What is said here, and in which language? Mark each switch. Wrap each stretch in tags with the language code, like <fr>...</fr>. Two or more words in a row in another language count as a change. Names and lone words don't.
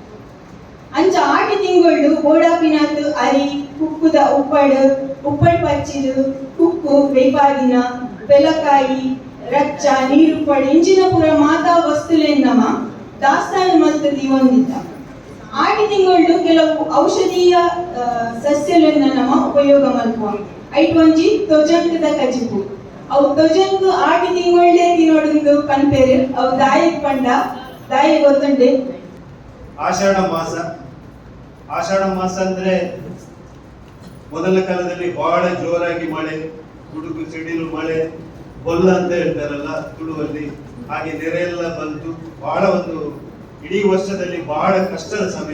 <tcy>ಅಂಚ ಆಟಿ ತಿಂಗಳು ಬೋಡಾಪಿನಾತ್ ಅರಿ ಕುಕ್ಕುದ ಉಪ್ಪಡ್ ಪಚ್ಚಿದು ಕುಕ್ಕು ಬೇಪಾದಿನ ಬೆಲಕಾಯಿ ರಚ್ಚ ನೀರು ಪಡೆ ಇಂಚಿನ ಪುರ ಮಾತಾ ವಸ್ತುಲೆನ್ನಮ ದಾಸ್ತಾನು ಮಲ್ತದಿ ಹೊಂದಿದ್ದ. ಆಟಿ ತಿಂಗಳು ಕೆಲವು ಔಷಧೀಯ ಸಸ್ಯಲೆನ್ನ ನಮ ಉಪಯೋಗ ಮಲ್ಪುವ ಐಟ್ ಒಂಜಿ ತೊಜಂಕದ ಕಜಿಪು ಅವು ತೊಜಂಕು ಆಟಿ ತಿಂಗಳೇ ತಿನ್ನೋಡು ಕನ್ಪೇರು ಅವು ದಾಯಿಗ್ ಪಂಡ ದಾಯಿ ಗೊತ್ತುಂಡೆ.</tcy> <kn>ಆಷಾಢ ಮಾಸ ಅಂದ್ರೆ ಮೊದಲ ಕಾಲದಲ್ಲಿ ಬಹಳ ಜೋರಾಗಿ ಮಳೆ, ಗುಡುಗು ಸಿಡಿಲು ಮಳೆ, ಬೊಲ್ಲ ಅಂತ ಹೇಳ್ತಾರಲ್ಲ ತುಳುವಲ್ಲಿ, ಹಾಗೆ ನೆರೆ ಎಲ್ಲ ಬಂತು. ಬಹಳ ಒಂದು ಇಡೀ ವರ್ಷದಲ್ಲಿ ಬಹಳ ಕಷ್ಟದ ಸಮಯ.</kn>